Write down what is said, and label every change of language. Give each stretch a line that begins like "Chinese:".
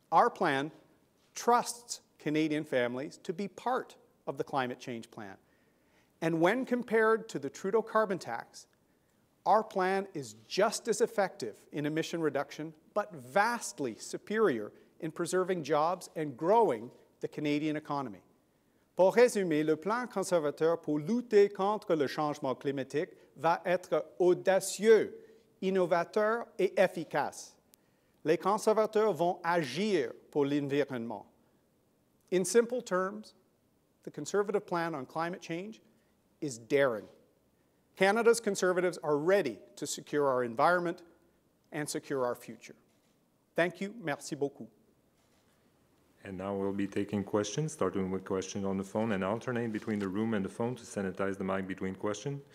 English: Our plan trusts Canadian families to be part of the climate change plan. And when compared to the Trudeau carbon tax, our plan is just as effective in emission reduction, but vastly superior in preserving jobs and growing the Canadian economy.
French: Pour résumer, le plan conservateur pour lutter contre le changement climatique va être audacieux, innovateur et efficace. Les conservateurs vont agir pour l'environnement.
English: In simple terms, the Conservative plan on climate change is daring. Canada's Conservatives are ready to secure our environment and secure our future. Thank you.
French: Merci beaucoup.
English: And now we'll be taking questions, starting with questions on the phone and alternate between the room and the phone to sanitize the mic between questions.